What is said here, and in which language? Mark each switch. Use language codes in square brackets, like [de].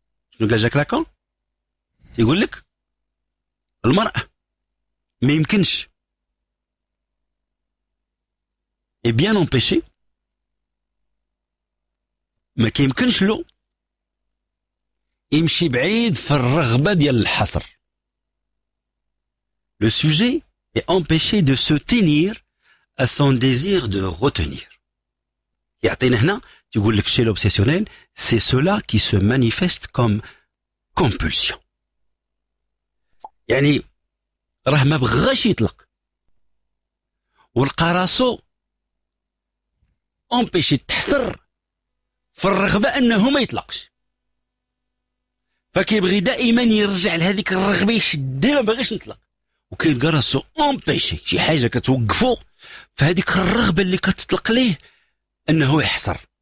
[ar] شنو قال جاك لاكون؟ تيقول لك المراه ما يمكنش [fr] et bien empêché, [ar] ما كيمكنش له يمشي بعيد في الرغبة ديال الحصر. [fr] Le sujet est empêché de se tenir à son désir de retenir. [ar] يعطينا هنا تقول لك [fr] chez l'obsessionnel, c'est cela qui se manifeste comme compulsion. [ar] يعني راه ما بغاش يطلق ولقى راسو امبيشي تحصر في الرغبة انه ما يطلقش، فكيبغي دائما يرجع لهذيك الرغبة يشدها ما بغاش يطلق، وكيلقى راسو امبيشي شي حاجة كتوقفو فهذيك الرغبة اللي كتطلق ليه انه يحصر.